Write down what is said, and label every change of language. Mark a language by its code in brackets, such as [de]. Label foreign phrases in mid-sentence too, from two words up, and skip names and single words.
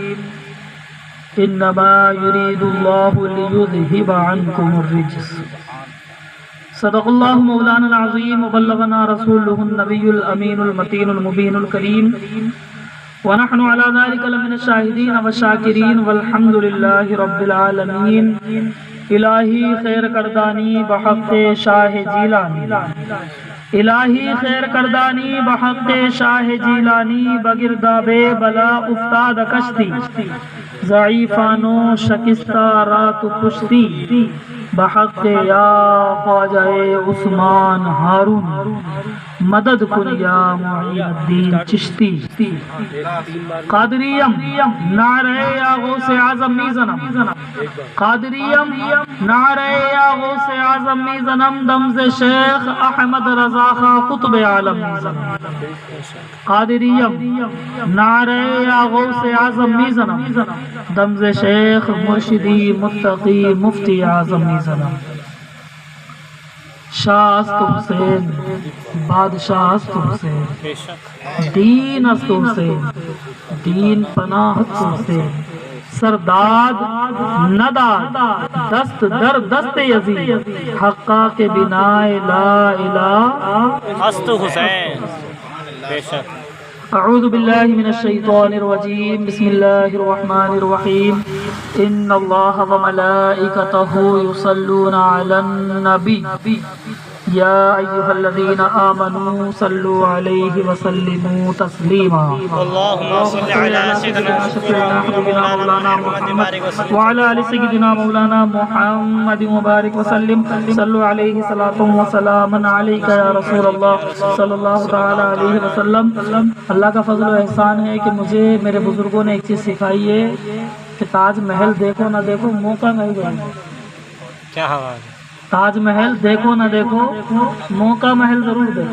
[ar] انما یرید اللہ لیذہب عنکم الرجس، صدق اللہ مولانا العظیم، وبلغنا رسولہ النبی الامین المتین المبین الکریم، ونحن على ذلك لمن الشاہدین والشاکرین، والحمد للہ رب العالمین۔ [fa] الہی خیر کردانی بحق شاہ جیلانی، الہی خیر کردانی بحق شاہ جیلانی، بگرداب بلا افتاد کشتی، ضعیفانو شکستہ رات کشتی، بحق یا خواجہ عثمان ہارون، مدد کن یا معین الدین چشتی۔ قادریم نعرہ یا غوث اعظم میزنم، قادریم نعرہ یا غوث اعظم میزنم، دمز شیخ احمد رضا خاں قطب عالم میزنم، قادریم نعرہ یا غوث اعظم میزنم، دمز شیخ مرشدی متقی مفتی اعظم میزنم۔ شاہ است حسین، بادشاہ است حسین، دین است حسین، دین پناہ است حسین، سرداد نداد دست در دست یزید، حقا کے بنا [ar] لا الہ [fa] است حسین۔ [ur] بے شک۔ [ar] اعوذ باللہ من الشیطان الرجیم، بسم اللہ الرحمن الرحیم، ان اللہ وملائکتہ یصلون علی النبی، یا ایہا الذین آمنوا صلوا علیہ وسلموا تسلیما۔ اللہم صل علی سیدنا مولانا محمد وعلى آل سيدنا مولانا محمد مبارک وسلم، صلوا علیہ صلاۃ وسلام علیک یا رسول اللہ صلی اللہ تعالی علیہ وسلم۔ [ur] اللہ کا فضل و احسان ہے کہ مجھے میرے بزرگوں نے ایک چیز سکھائی ہے کہ تاج محل دیکھو نہ دیکھو، موقع مل جائے۔ کیا ہوا؟ تاج محل دیکھو نہ دیکھو، موقع محل ضرور دیکھو۔